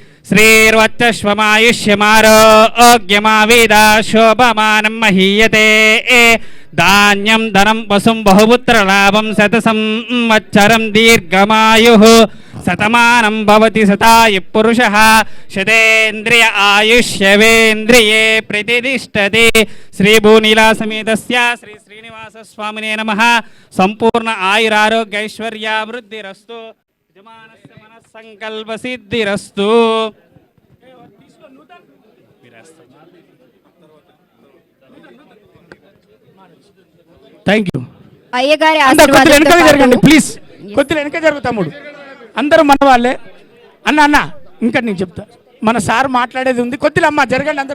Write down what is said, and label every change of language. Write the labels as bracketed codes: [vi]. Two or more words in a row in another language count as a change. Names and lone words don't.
[sa] श्रीर्वच्चश्वमायुष्यमारोग्यमाविदा शोभमानं महीयते धान्यं धनं वसुं बहुपुत्रलाभं शतसंवत्सरं दीर्घमायुः शतमानं भवति शतायुः पुरुषः शतेन्द्रिय आयुष्यवेन्द्रिये प्रतिष्ठति श्री भूनीला समेतस्य श्री श्रीनिवास स्वामिने नमः संपूर्ण आयुरारोग्य ऐश्वर्यावृद्धिरस्तु यजमानस्य मनस्संकल्प सिद्धिरस्तु [en] thank you [te] అయ్యగారి వెనక జరగండి ప్లీజ్, కొద్దిగా వెనక జరుగు తమ్ముడు. అందరూ మన వాళ్ళే. అన్న అన్న ఇంకా నేను చెప్తా, మన సార్ మాట్లాడేది ఉంది, కొద్దిగా అమ్మ జరగండి అందరూ.